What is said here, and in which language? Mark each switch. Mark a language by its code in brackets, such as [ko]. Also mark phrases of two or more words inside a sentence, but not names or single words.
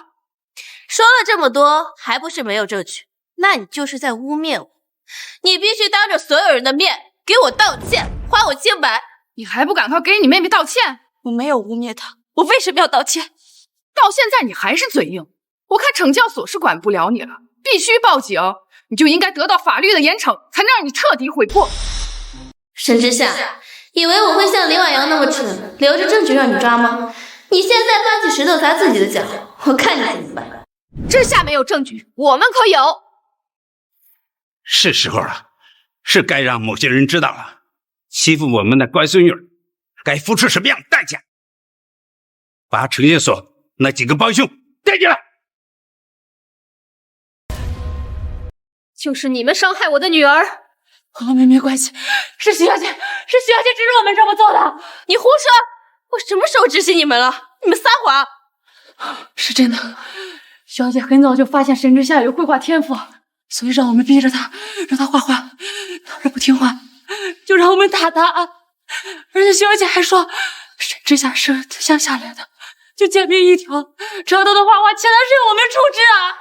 [zh] 說了這麼多，還不是沒有證據？那你就是在污蔑我。你必須當着所有人的面給我道歉，還我清白。你還不趕快給你妹妹道歉？我沒有污蔑她，我為什麼要道歉？到現在你還是嘴硬。我看懲教所是管不了你了，必須報警。你就應該得到法律的嚴懲，才能讓你徹底悔過。沈之夏，以為我會像林婉瑤那麼蠢，留着證據讓你抓嗎？你現在搬起石頭砸自己的腳，我看你怎麼辦。之夏沒有證據，我們可有。是時候了，是該讓某些人知道了，欺負我們的乖孫女該付出什麼樣的代價。把懲戒所那幾個幫兇帶進來。就是你們傷害我的女兒。和我們沒關係，是徐小姐，是徐小姐指使我們這麼做的。你胡說！我什麼時候指使你們了？你們撒謊！是真的，徐小姐很早就發現沈之夏有繪畫天賦，所以讓我們逼着她，讓她畫畫。要是不聽話，就讓我們打她。而且徐小姐還說，沈之夏是自鄉下來的，就賤命一條，找到的畫畫錢是由我們出資啊。